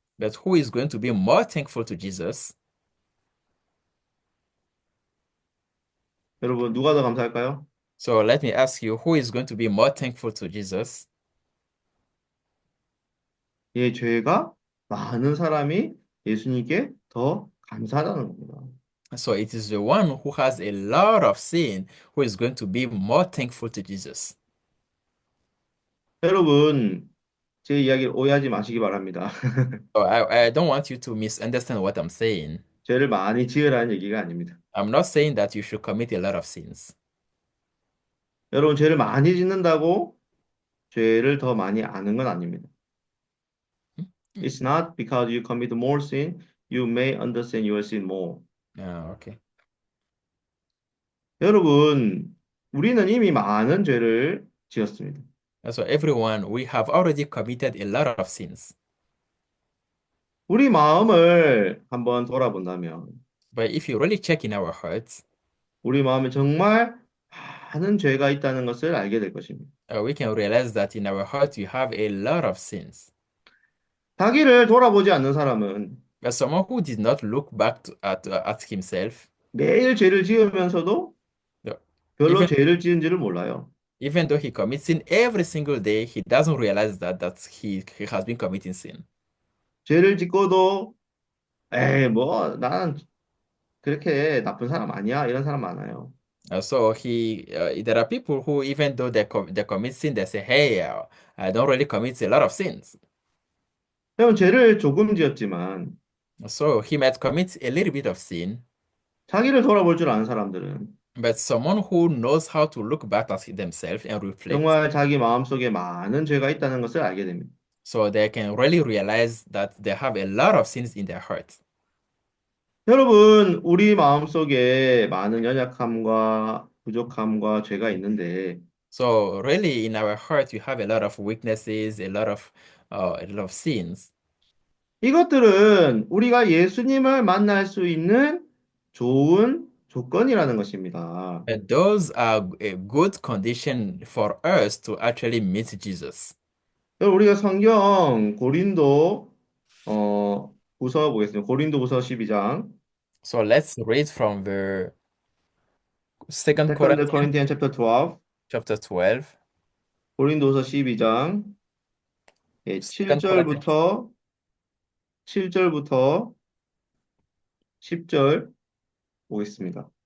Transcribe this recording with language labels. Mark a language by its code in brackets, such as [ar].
[en] But who is going to be more thankful to Jesus? [ko] 여러분, 누가 더 감사할까요? [en] So let me ask you, who is going to be more thankful to Jesus? [ko] 예, 죄가 많은 사람이 예수님께 더 감사하다는 겁니다. [en] So it is the one who has a lot of sin who is going to be more thankful to Jesus. [ko] 여러분, 제 이야기를 오해하지 마시기 바랍니다. [en] So I don't want you to misunderstand what I'm saying. [ko] 죄를 많이 지으라는 얘기가 아닙니다. [en] I'm not saying that you should commit a lot of sins. [ko] 여러분, 죄를 많이 짓는다고 죄를 더 많이 아는 건 아닙니다. [en] It's not because you commit more sin, you may understand your sin more. Okay. [ko] 여러분, 우리는 이미 많은 죄를 지었습니다. [en] So everyone, we have already committed a lot of sins. [ko] 우리 마음을 한번 돌아본다면, [en] But if you really check in our hearts, [ko] 우리 마음에 정말 많은 죄가 있다는 것을 알게 될 것입니다. [en] We can realize that in our heart we have a lot of sins. [ko] 자기를 돌아보지 않는 사람은 [en] But someone who did not look back at himself, [ko] 매일 죄를 지으면서도 [en] no, [ko] 별로 [en] even [ko] 죄를 지은지를 몰라요. [en] even though he commits sin every single day, he doesn't realize that he has been committing sin. [ko] 죄를 짓고도 에이 뭐 나는 그렇게 나쁜 사람 아니야 이런 사람 많아요. [en] There are people who, even though they commit sin, they say, "Hey, I don't really commit a lot of sins." [ko] 그러면 죄를 조금 지었지만 [en] So he might commit a little bit of sin, [ko] 자기를 돌아볼 줄 아는 사람들은 [en] but someone who knows how to look back at themselves and reflect, [ko] 정말 자기 마음속에 많은 죄가 있다는 것을 알게 됩니다. [en] so they can really realize that they have a lot of sins in their heart. [ko] 여러분, 우리 마음속에 많은 연약함과 부족함과 죄가 있는데 [en] So really, in our heart, we have a lot of weaknesses, a lot of sins. [ko] 이것들은 우리가 예수님을 만날 수 있는 좋은 조건이라는 것입니다. [en] And those are a good condition for us to actually meet Jesus. [ko] 그럼 우리가 성경 고린도 후서 보겠습니다. 고린도 후서 12장 [en] So let's read from the Second Second Corinthians Corinthians chapter 12 chapter 12. [ko] 고린도후서 12장 [en] Second Corinthians. [ko] 7절부터 10절 보겠습니다.